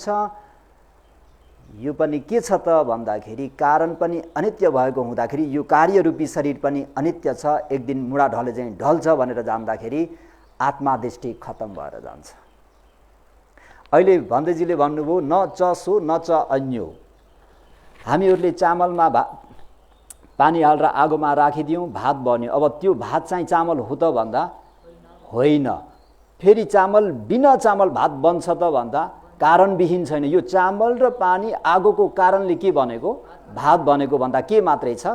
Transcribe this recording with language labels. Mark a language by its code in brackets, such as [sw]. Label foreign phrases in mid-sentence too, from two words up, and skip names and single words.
[ne] यो पनि के छ त भन्दाखेरि कारण पनि अनित्य भएको हुँदाखेरि यो कार्य रूपी शरीर पनि अनित्य छ, एक दिन मुडा ढले चाहिँ ढल्छ भनेर जान्दाखेरि आत्मा दृष्टि खत्म भएर जान्छ। अहिले भन्देजीले भन्नुभयो [pi] न च सो न च अन्यो। [ne] हामीहरूले चामलमा पानी हालेर आगोमा राखिदियौँ, भात बन्यो। अब त्यो भात चाहिँ चामल हो त भन्दा होइन। फेरि चामल बिना चामल भात बन्छ त भन्दा कारणविहीन छैन। यो चामल र पानी आगोको कारणले के बनेको? भात बनेको भन्दा के मात्रै छ?